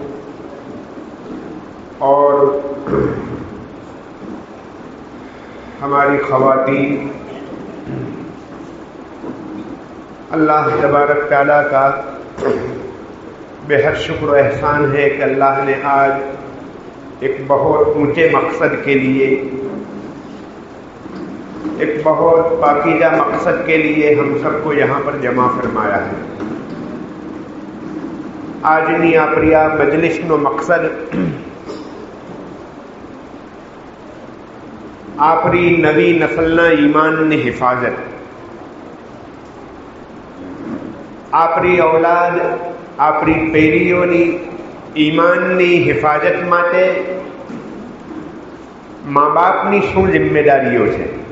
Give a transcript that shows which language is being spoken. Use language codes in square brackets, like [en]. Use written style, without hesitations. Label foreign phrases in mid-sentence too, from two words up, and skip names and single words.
[ur] اور ہماری خواتین، اللہ تبارک تعالیٰ کا بے حد شکر و احسان ہے کہ اللہ نے آج ایک بہت اونچے مقصد کے لیے، ایک بہت پاکیزہ مقصد کے لیے ہم سب کو یہاں پر جمع فرمایا ہے. [gu] આજની આપણી મજલિસ નો મકસદ આપણી નવી નસલના ઈમાનની હિફાજત، આપણી ઔલાદ، આપણી પેઢીઓની ઈમાનની હિફાજત માટે મા બાપની શું જિમ્મેદારીઓ છે.